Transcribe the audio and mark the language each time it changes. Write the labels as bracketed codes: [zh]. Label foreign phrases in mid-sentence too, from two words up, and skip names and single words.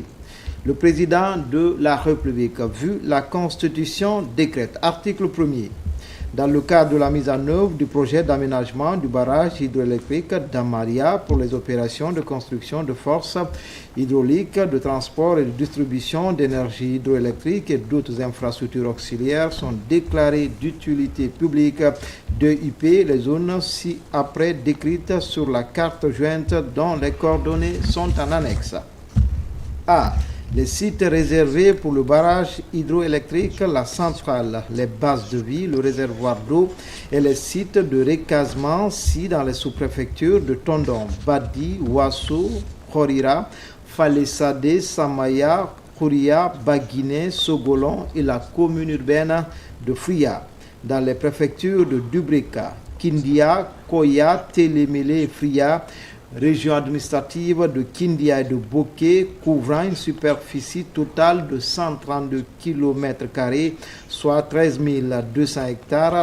[fr] Le président de la République, vu la Constitution, décrète, article 1er, dans le cadre de la mise en œuvre du projet d'aménagement du barrage hydroélectrique d'Amaria pour les opérations de construction de forces hydrauliques, de transport et de distribution d'énergie hydroélectrique et d'autres infrastructures auxiliaires sont déclarées d'utilité publique DUP les zones ci-après décrites sur la carte jointe dont les coordonnées sont en annexe. A. Les sites réservés pour le barrage hydroélectrique, la centrale, les bases de vie, le réservoir d'eau et les sites de recasement dans les sous-préfectures de Tondon, Badi, Ouasso, Khorira, Falesade, Samaya, Kouria, Baguiné, Sogolon et la commune urbaine de Fria, dans les préfectures de Dubreka, Kindia, Koya, Télémélé et Fria, région administrative de Kindia et de Boké, couvrant une superficie totale de 132 km², soit 13 200 hectares.